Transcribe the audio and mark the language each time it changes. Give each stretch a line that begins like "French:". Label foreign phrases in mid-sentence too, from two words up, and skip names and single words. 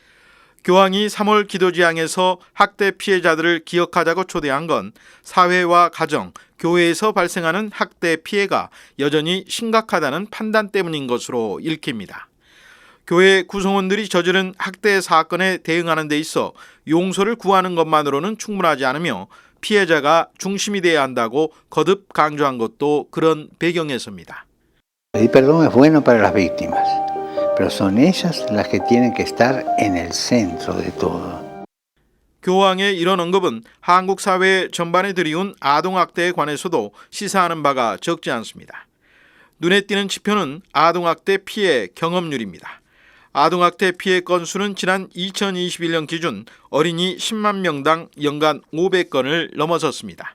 Korean: 교황이 3월 기도지향에서 학대 피해자들을 기억하자고 초대한 건 사회와 가정, 교회에서 발생하는 학대 피해가 여전히 심각하다는 판단 때문인 것으로 읽힙니다. 교회 구성원들이 저지른 학대 사건에 대응하는 데 있어 용서를 구하는 것만으로는 충분하지 않으며 피해자가 중심이 돼야 한다고 거듭 강조한 것도 그런 배경에서입니다.
Spanish: El perdón es bueno para las víctimas, pero son ellas las que tienen que estar en el centro de todo.
Korean: 교황의 이런 언급은 한국 사회 전반에 들이운 아동학대에 관해서도 시사하는 바가 적지 않습니다. 눈에 띄는 지표는 아동학대 피해 경험률입니다. 아동학대 피해 건수는 지난 2021년 기준 어린이 10만 명당 연간 500건을 넘어섰습니다.